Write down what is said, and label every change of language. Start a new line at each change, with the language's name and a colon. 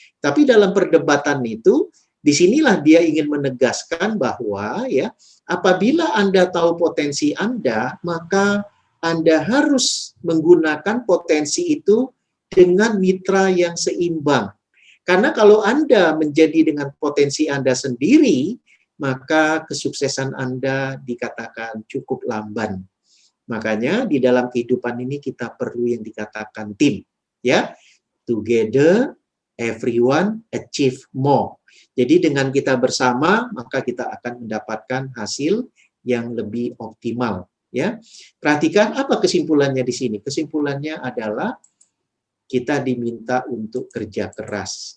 Indonesian: Tapi dalam perdebatan itu disinilah dia ingin menegaskan bahwa ya, apabila Anda tahu potensi Anda, maka Anda harus menggunakan potensi itu dengan mitra yang seimbang. Karena kalau Anda menjadi dengan potensi Anda sendiri, maka kesuksesan Anda dikatakan cukup lamban. Makanya di dalam kehidupan ini kita perlu yang dikatakan tim, ya.
English: Together, everyone achieve more.
Indonesian: Jadi dengan kita bersama, maka kita akan mendapatkan hasil yang lebih optimal. Ya, perhatikan apa kesimpulannya di sini. Kesimpulannya adalah kita diminta untuk kerja keras.